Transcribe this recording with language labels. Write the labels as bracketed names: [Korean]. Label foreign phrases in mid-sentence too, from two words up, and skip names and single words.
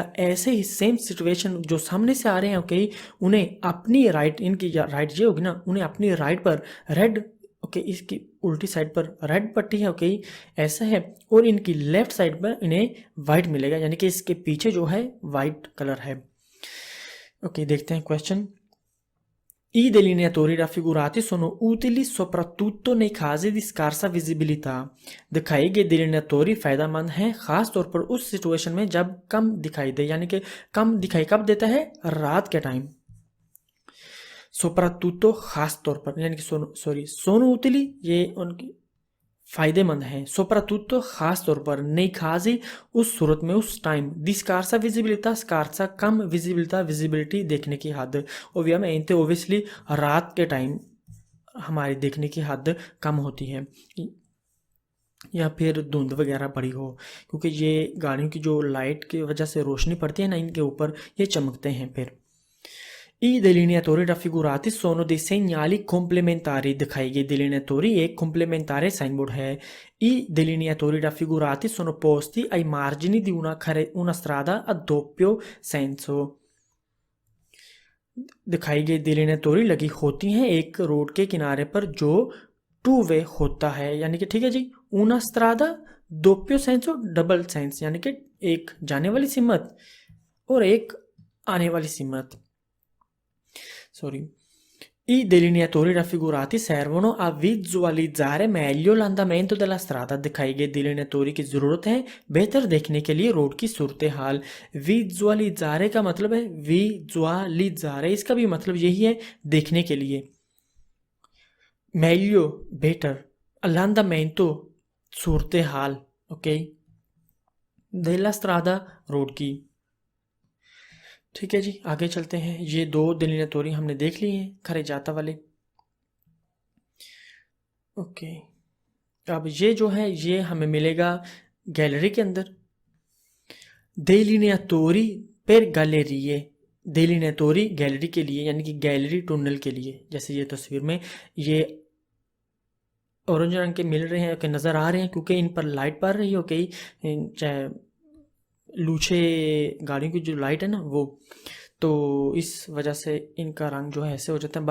[Hindi] ऐसे ही सेम सिचुएशन जो सामने से आ रहे हैं, ओके, उन्हें अपनी राइट, इनकी राइट ये होगी ना, उन्हें अपनी राइट पर रेड, ओके, इसकी उल्टी साइड पर रेड पट्टी है, ओके, ऐसा है, और इनकी [English] left side [Hindi] पर इन्हें वाइट मिलेगा, यानी कि इसके पीछे जो है [English] white color [Hindi] है। ओके, देखते हैं क्वेश्चन। [Italian] I delineatori raffigurati sono utili soprattutto nei casi di scarsa visibilità। [Hindi] दिखाई गए delineatori फ़ायदेमंद हैं खास तौर पर उस सिचुएशन में जब कम दिखाई दे, यानी कि कम दिखाई कब देता है, रात के टाइम। सोप्रातूतो खास तौर पर, यानी कि [Italian] sono utili [Hindi] ये उनकी फ़ायदेमंद हैं, सोप्रातूतो खास तौर पर, [Italian] nei casi [Hindi] उस सूरत में, उस टाइम, [Italian] di scarsa visibilità, [Hindi] स्कारसा कम, विजिबिलिटा विजिबिलिटी देखने की हद, ओवियमेंटे ओबियसली रात के टाइम हमारी देखने की हद कम होती है, या फिर धुंध वगैरह पड़ी हो, क्योंकि ये गाड़ियों की जो लाइट की वजह से रोशनी पड़ती है ना, इनके ऊपर ये चमकते हैं। फिर [Italian] I delineatori raffigurati sono dei segnali complementari। [Hindi] दिखाई गई delineatori एक complementare [English] sign board [Hindi] है। [Italian] I delineatori raffigurati sono posti ai margini di una strada a doppio senso। [Hindi] दिखाई गई delineatori लगी होती हैं एक रोड के किनारे पर जो [English] two way [Hindi] होता है, यानी कि ठीक है जी, [Italian] una strada doppio senso, [English] double sense, [Hindi] यानी कि एक जाने वाली सिमत और एक आने वाली सिमत। सॉरी, [Italian] I delineatori raffigurati servono a visualizzare meglio l'andamento della strada। [Hindi] दिखाई गई delineatori की ज़रूरत है बेहतर देखने के लिए रोड की सूरत हाल। विजुअलिज़ारे का मतलब है विजुअलिज़ारे, इसका भी मतलब यही है देखने के लिए। meglio बेहतर, l'andamento सूरत हाल, ओके, [Italian] della strada [Hindi] रोड की। ठीक है जी, आगे चलते हैं। ये दो delineatori हमने देख लिए हैं खरेजाता वाले। ओके, अब ये जो है ये हमें मिलेगा गैलरी के अंदर। [Italian] delineatori per gallerie, [Hindi] delineatori गैलरी के लिए यानी कि गैलरी टनल के लिए। जैसे ये तस्वीर में ये ऑरेंज रंग के मिल रहे हैं, ओके, नज़र आ रहे हैं क्योंकि इन पर लाइट पड़ रही है, ओके, चाहे लूछे गाड़ियों की जो लाइट है ना वो, तो इस वजह से इनका रंग जो है ऐसे हो जाता है।